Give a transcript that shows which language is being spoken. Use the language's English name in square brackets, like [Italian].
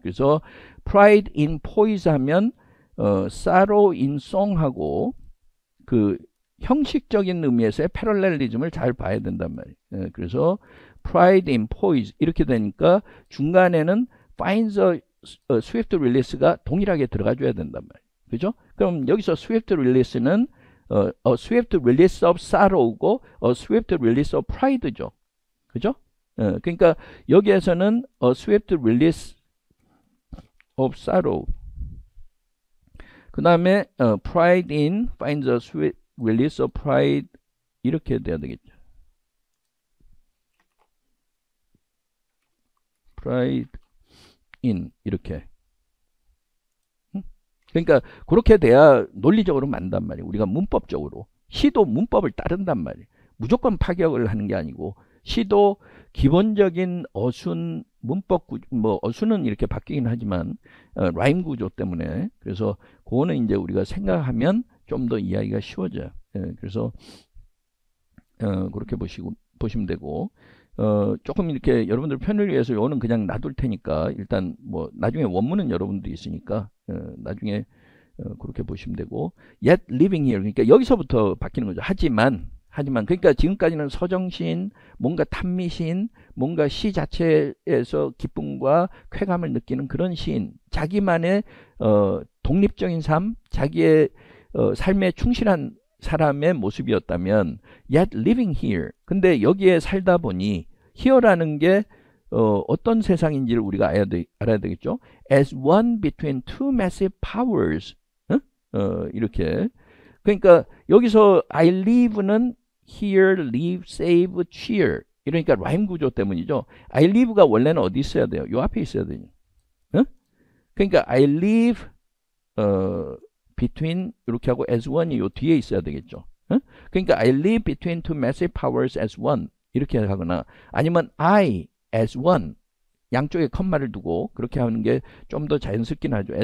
[Korean] 그래서 [English] pride in poise [Korean] 하면 [English] sorrow in song [Korean] 하고 그 형식적인 의미에서의 패럴렐리즘을 잘 봐야 된단 말이에요. 그래서 [English] pride in poise [Korean] 이렇게 되니까 중간에는 [English] finds a swift release [Korean] 가 동일하게 들어가줘야 된단 말이에요. 그죠? 그럼 여기서 [English] swift release는 a swift release of sorrow고 a swift release of pride죠. [Korean] 그죠? 그러니까 여기에서는 [English] a swift release of sorrow. [Korean] 그 다음에 [English] pride in finds a swift release of pride [Korean] 이렇게 돼야 되겠죠. [English] pride in [Korean] 이렇게. 그러니까 그렇게 돼야 논리적으로 맞단 말이에요. 우리가 문법적으로. 시도 문법을 따른단 말이에요. 무조건 파격을 하는 게 아니고 시도 기본적인 어순 문법 구조, 뭐 어순은 이렇게 바뀌긴 하지만 라임 구조 때문에 그래서 그거는 이제 우리가 생각하면 좀 더 이해하기가 쉬워져요. 그래서 그렇게 보시면 되고 조금 이렇게 여러분들 편을 위해서 요거는 그냥 놔둘 테니까 일단 뭐 나중에 원문은 여러분들이 있으니까 나중에 그렇게 보시면 되고 [English] yet living here [Korean] 그러니까 여기서부터 바뀌는 거죠. 하지만 그러니까 지금까지는 서정시인 뭔가 탐미시인 뭔가 시 자체에서 기쁨과 쾌감을 느끼는 그런 시인 자기만의 독립적인 삶 자기의 삶에 충실한 사람의 모습이었다면 [English] yet living here [Korean] 근데 여기에 살다 보니 here라는 게 어떤 세상인지를 우리가 알아야 되겠죠. [English] as one between two massive powers [Korean] 이렇게 그러니까 여기서 [English] I live는 here, live, save, cheer [Korean] 이러니까 라임 구조 때문이죠. I live가 원래는 어디 있어야 돼요? 요 앞에 있어야 돼요. 그러니까 [English] I live between [Korean] 이렇게 하고 as one이 요 뒤에 있어야 되겠죠. 그러니까 [English] I live between two massive powers as one [Korean] 이렇게 하거나 아니면 I as one 양쪽에 컴마를 두고 그렇게 하는 게 좀 더 자연스럽긴 하죠.